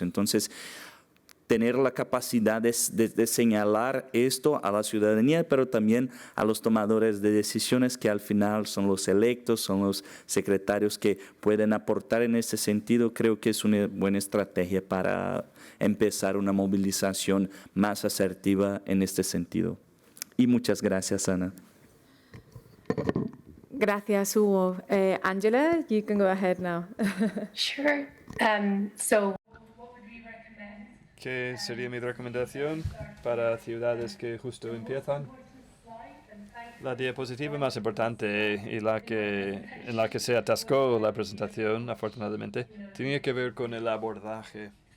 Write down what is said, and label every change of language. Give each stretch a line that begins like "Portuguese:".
Spanish: Entonces, tener la capacidad de señalar esto a la ciudadanía, pero también a los tomadores de decisiones que al final son los electos, son los secretarios que pueden aportar en ese sentido. Creo que es una buena estrategia para empezar una movilización más asertiva en este sentido. Y muchas gracias, Ana. Gracias, Hugo.
English: Angela, you can go ahead now. Sure. So
Spanish: ¿Qué sería mi recomendación para ciudades que justo empiezan? La diapositiva más importante y en la que se atascó la presentación, afortunadamente, tenía que ver con el abordaje.